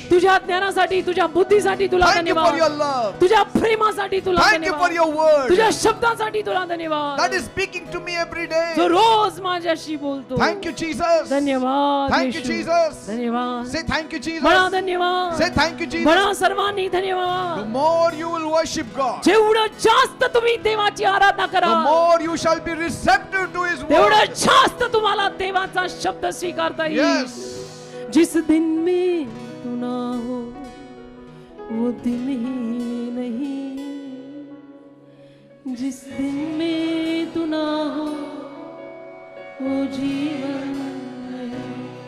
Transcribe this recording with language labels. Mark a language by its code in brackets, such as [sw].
[mr] तुझ्या ज्ञानासाठी, तुझ्या बुद्धीसाठी तुला [en] Thank you for your [mr] धन्यवाद, [en] love. [mr] तुझ्या प्रेमासाठी तुला [en] Thank you for [mr] धन्यवाद, [en] your word [mr] तुझ्या शब्दासाठी तुला धन्यवाद, [en] that is speaking to me every [mr] जो [en] day. [mr] रोज माझ्याशी बोलतो. [en] Thank you, Jesus. [mr] धन्यवाद [en] Thank you, [mr] येशू. [en] Jesus. [mr] धन्यवाद. [en] Say thank you, [mr] म्हणा [en] Jesus. [mr] धन्यवाद. [en] Say thank you, Jesus. [mr] म्हणा सर्वांनी [en] The [mr] धन्यवाद. [en] more you will worship God, [mr] जेवढं जास्त तुम्ही देवाची आराधना [en] the [mr] करा, [en] more you shall be receptive to His [mr] तेवढं [en] word. [mr] जास्त तुम्हाला देवाचा शब्द स्वीकारता येईल. [en] Yes. [hi] जिस दिन में तू ना हो वो दिन ही नहीं, जिस दिन में तू ना हो वो जीवन नहीं.